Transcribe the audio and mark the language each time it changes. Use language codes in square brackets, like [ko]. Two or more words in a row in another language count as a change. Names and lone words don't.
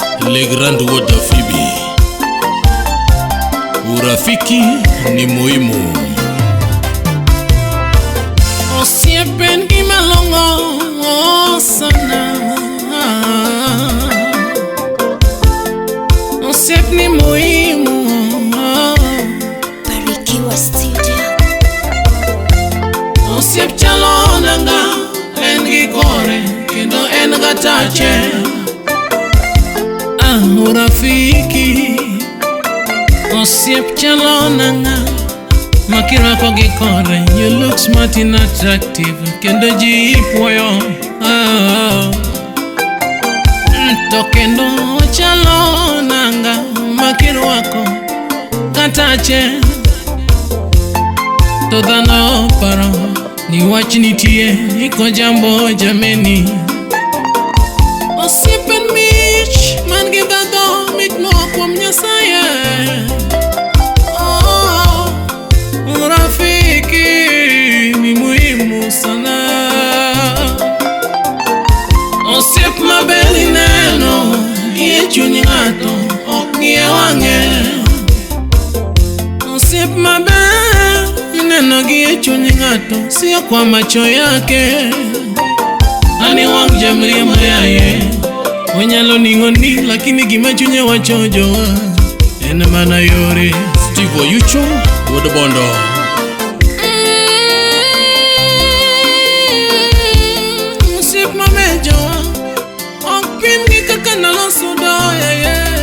[sw] Le Grand Water Phoebe. Urafiki ni muhimu. [luo] Osiepen gimalongo sana. [sw] Osiep ni muhimu. Barikiwa Studio. [luo] Osiep chalo nanga en gi kore kendo en gatache. Urafiki Osiep chalo nanga makirwako gi kore. [en] You look smart and attractive [luo] kendo ji puoyo. To kendo chalo nanga makirwako gatache. To dhano paro ni wach nitie [sw] iko jambo [luo] jameni. Osiepen mich man gi dhadho mit moa kuom Nyasaye. [sw] Urafiki ni muhimu sana. [luo] Osiep maber ineno gi chuny ng'ato ok gi e wang'e. Osiep maber ineno gi e chuny ng'ato [sw] sio kwa macho yake. [luo] Ani wang' jamriembo yaye onyalo ning'oni lakini gima chunye wacho jowa en mana yore. Steve Oyucho Wuod Bondo. Osiep maber jowa ok pim gi kaka naloso doya.